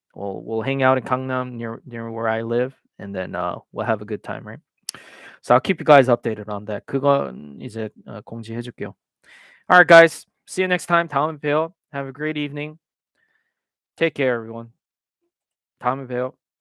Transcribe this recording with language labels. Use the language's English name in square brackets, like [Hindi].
[English] We'll hang out in Gangnam near where I live, and then we'll have a good time, right? So I'll keep you guys updated on that. [Korean] 그건 이제 공지해 줄게요. [English] All right, guys. See you next time. [Korean] 다음에 봬요. [English] Have a great evening. Take care, everyone. 다음에 봬요.